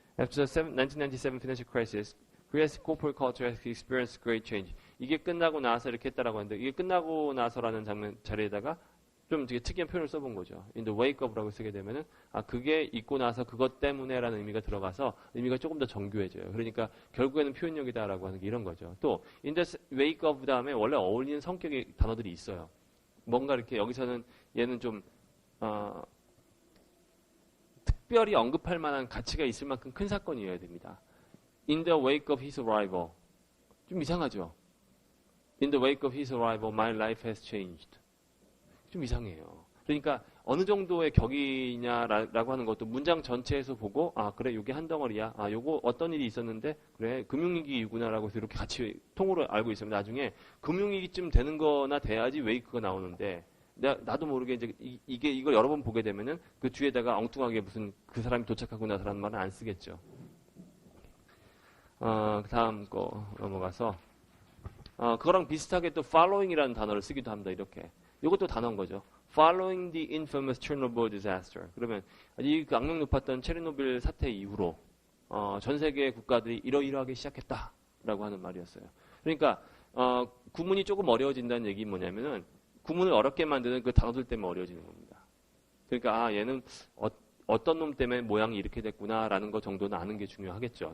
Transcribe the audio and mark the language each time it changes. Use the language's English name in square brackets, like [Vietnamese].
[English] After 1997 financial crisis, Korea's corporate culture has experienced great change. [Korean] 이게 끝나고 나서 이렇게 했다라고 하는데 이게 끝나고 나서라는 자리에다가 좀 되게 특이한 표현을 써본 거죠. [English] In the wake of [Korean] 라고 쓰게 되면은 그게 있고 나서 그것 때문에라는 의미가 들어가서 의미가 조금 더 정교해져요. 그러니까 결국에는 표현력이다라고 하는 게 이런 거죠. 또 [English] in the wake of [Korean] 다음에 원래 어울리는 성격의 단어들이 있어요. 뭔가 이렇게 여기서는 얘는 좀 특별히 언급할 만한 가치가 있을 만큼 큰 사건이어야 됩니다. [English] In the wake of his arrival. [Korean] 좀 이상하죠? [English] In the wake of his arrival, my life has changed. [Korean] 좀 이상해요. 그러니까 어느 정도의 격이냐라고 하는 것도 문장 전체에서 보고 그래 요게 한 덩어리야. 요거 어떤 일이 있었는데 그래 금융위기이구나라고 해서 이렇게 같이 통으로 알고 있으면 나중에 금융위기쯤 되는 거나 돼야지 웨이크가 나오는데 나도 모르게 이제 이걸 여러 번 보게 되면은 그 뒤에다가 엉뚱하게 무슨 그 사람이 도착하고 나서라는 말은 안 쓰겠죠. 그 다음 거 넘어가서 그거랑 비슷하게 또 following이라는 단어를 쓰기도 합니다. 이렇게. 이것도 단어인 거죠. [English] Following the infamous Chernobyl disaster. [Korean] 그러면 이 악명 높았던 체르노빌 사태 이후로 전 세계 국가들이 이러이러하게 시작했다라고 하는 말이었어요. 그러니까 구문이 조금 어려워진다는 얘기 뭐냐면은 구문을 어렵게 만드는 그 단어들 때문에 어려워지는 겁니다. 그러니까 얘는 어떤 놈 때문에 모양이 이렇게 됐구나라는 거 정도는 아는 게 중요하겠죠.